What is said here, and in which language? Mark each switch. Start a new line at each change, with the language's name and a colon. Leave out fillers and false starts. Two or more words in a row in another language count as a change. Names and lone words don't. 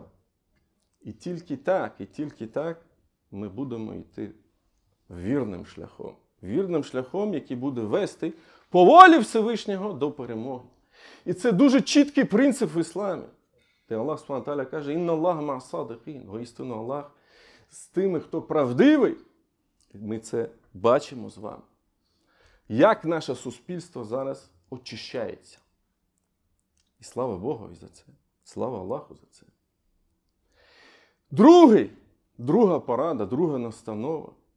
Ukrainian: І тільки так ми будемо йти вірним шляхом. Вірним шляхом, який буде вести по волі Всевишнього до перемоги. І це дуже чіткий принцип в ісламі.
Arabic: Де الله سبحانه وتعالى каже: «إن الله مع الصادقين».
Ukrainian: Воістину Аллах з тими, хто правдивий. Ми це бачимо з вами. Як наше суспільство зараз очищається. І слава Богові за це. Слава Аллаху за це. Друга порада, друга настанова.